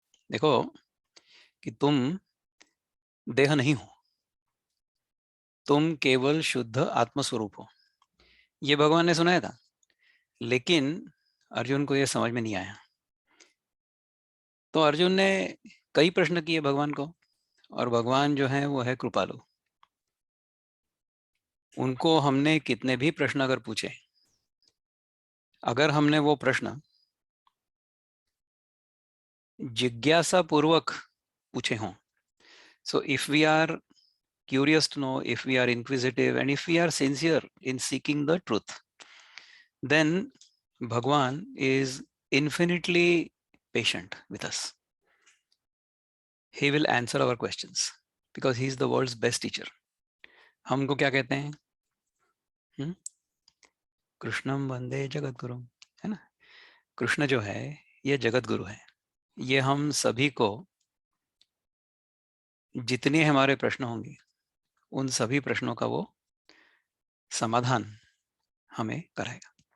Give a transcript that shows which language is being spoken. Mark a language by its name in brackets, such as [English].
[Hindi] देखो कि तुम देह नहीं हो, तुम केवल शुद्ध आत्मस्वरूप हो, ये भगवान ने सुनाया था। लेकिन अर्जुन को यह समझ में नहीं आया। तो अर्जुन ने कई प्रश्न किए भगवान को, और भगवान जो है वो है कृपालु। उनको हमने कितने भी प्रश्न अगर पूछे, अगर हमने वो प्रश्न जिज्ञासा पूर्वक पूछे हों, [English] So if we are curious to know, if we are inquisitive, and if we are sincere in seeking the truth, then Bhagwan is infinitely patient with us. He will answer our questions because he is the world's best teacher. [Hindi] हमको क्या कहते हैं? कृष्णम वंदे जगत गुरु, है ना? कृष्ण जो है ये जगत गुरु है। ये हम सभी को, जितने हमारे प्रश्न होंगे उन सभी प्रश्नों का वो समाधान हमें कराएगा।